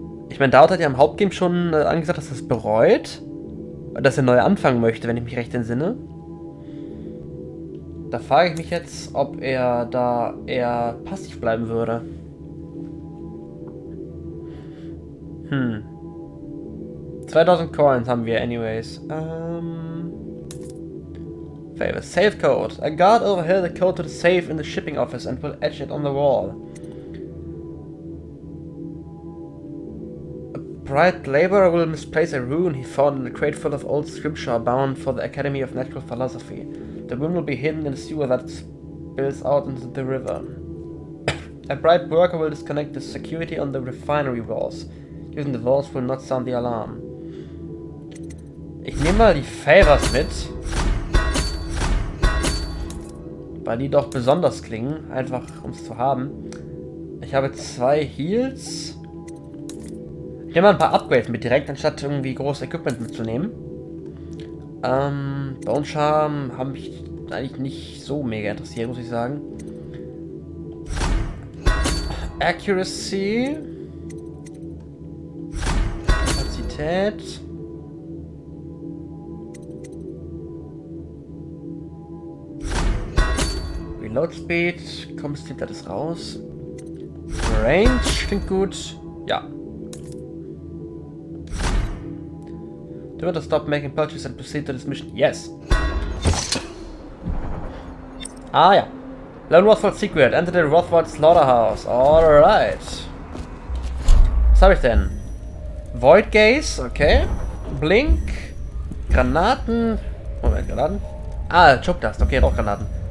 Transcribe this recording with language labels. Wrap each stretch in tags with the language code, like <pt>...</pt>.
<de>Ich meine, Stout hat ja im Hauptgame schon angesagt, dass er es bereut. Dass er neu anfangen möchte, wenn ich mich recht entsinne. Da frage ich mich jetzt, ob er da eher passiv bleiben würde. 2000 Coins haben wir anyways. Favor. Safe code.</de> <en>A guard overheard the code to the safe in the shipping office and will etch it on the wall. A bright laborer will misplace a rune he found in a crate full of old scripture bound for the Academy of Natural Philosophy. The rune will be hidden in a sewer that spills out into the river. A bright worker will disconnect the security on the refinery walls. Using the walls will not sound the alarm.</en> <de>Ich nehme mal die Favors mit. Weil die doch besonders klingen, einfach um es zu haben. Ich habe 2 Heals. Ich nehme mal ein paar Upgrades mit direkt, anstatt irgendwie großes Equipment mitzunehmen. Bone Charm haben mich eigentlich nicht so mega interessiert, muss ich sagen.</de> <en>Accuracy.</en> <de>Kapazität. Reload Speed. Komm, es nimmt alles raus. Range klingt gut. Ja.</de> <en>Do you want to stop making purchases and proceed to this mission? Yes. Ah ja. Lone Rothwald Secret. Enter the Rothwald Slaughterhouse.</en> <de>Alright. Was habe ich denn? Void Gaze. Okay. Blink. Granaten. Moment, Granaten. Ah, Choke Dust. Okay, Rauchgranaten.</de>